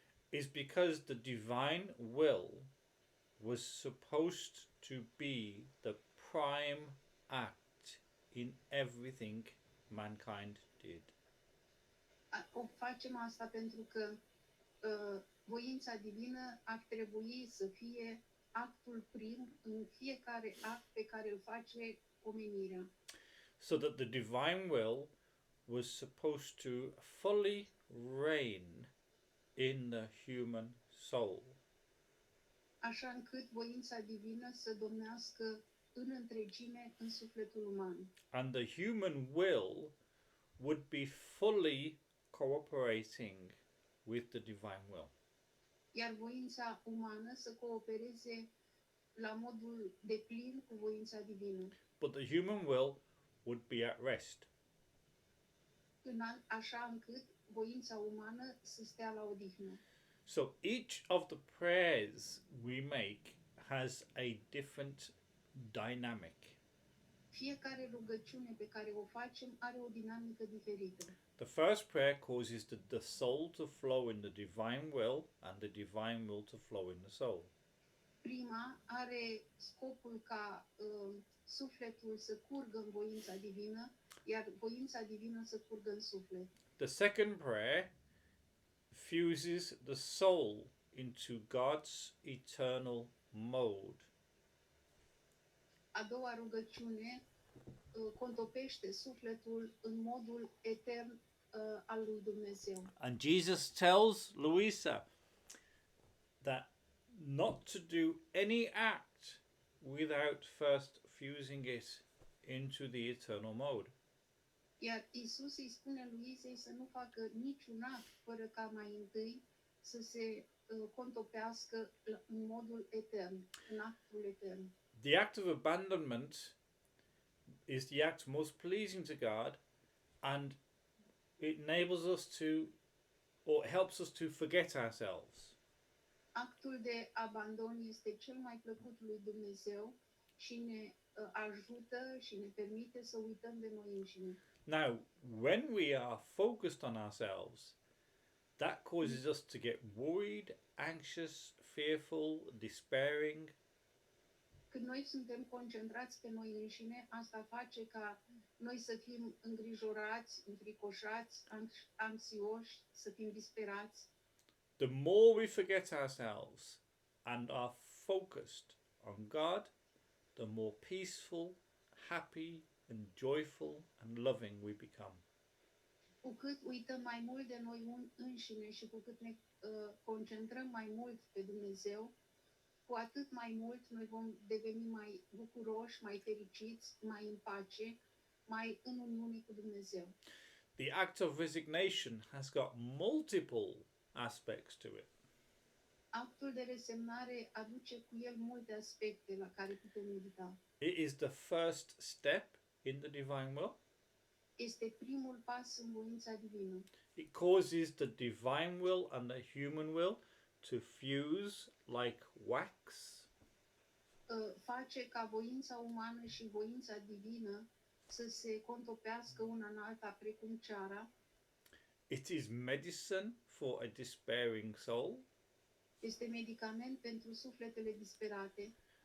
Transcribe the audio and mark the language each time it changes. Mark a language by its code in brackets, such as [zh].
[en] is because the divine will was supposed to be the prime act in everything mankind did. [ro] O facem asta pentru că voința divină ar trebui să fie actul prim în fiecare act pe care îl face omenirea. [en] So that the divine will was supposed to fully reign in the human soul. [ro] Așa încât voința divină să domnească în întregime în sufletul uman. [en] And the human will would be fully cooperating with the divine will. [ro] Iar voința umană să coopereze la modul deplin cu voința divină. [en] But the human will would be at rest. [ro] Așa încât voința umană să stea la odihnă. [en] So each of the prayers we make has a different dynamic. [ro] Fiecare rugăciune pe care o facem are o dinamică diferită. [en] The first prayer causes the soul to flow in the divine will and the divine will to flow in the soul. [ro] Prima are scopul ca sufletul să curgă în voința divină, iar voința divină să curgă în suflet. [en] The second prayer fuses the soul into God's eternal mode. [ro] A doua rugăciune contopește sufletul în modul etern al lui Dumnezeu. [en] And Jesus tells Louisa that not to do any act without first fusing it into the eternal mode. [ro] Iar Isus îi spune lui Izei să nu facă niciun act fără ca mai întâi să se contopească în modul etern, în actul etern. [en] The act of abandonment is the act most pleasing to God, and it enables us to, or helps us to forget ourselves. [ro] Actul de abandon este cel mai plăcut lui Dumnezeu și ne ajută și ne permite să uităm de noi înșine. [en] Now, when we are focused on ourselves, that causes us to get worried, anxious, fearful, despairing. [ro] Când noi suntem concentrați pe noi înșine, asta face ca noi să fim îngrijorați, înfricoșați, anxioși, să fim disperați. [en] The more we forget ourselves and are focused on God, the more peaceful, happy, and joyful and loving we become. [ro] Cu cât uităm mai mult de noi înșine și cu cât ne concentrăm mai mult pe Dumnezeu, cu atât mai mult noi vom deveni mai bucuroși, mai fericiți, mai în pace, mai în uniune cu Dumnezeu. [en] The act of resignation has got multiple aspects to it. [ro] Actul de resemnare aduce cu el multe aspecte la care putem medita. [en] It is the first step in the divine will. [ro] Este primul pas în voința divină. [en] It causes the divine will and the human will to fuse like wax. [ro] Face ca voința umană și voința divină să se contopească una în alta precum ceara. [en] It is medicine for a despairing soul. [ro] Este medicament pentru sufletele disperate.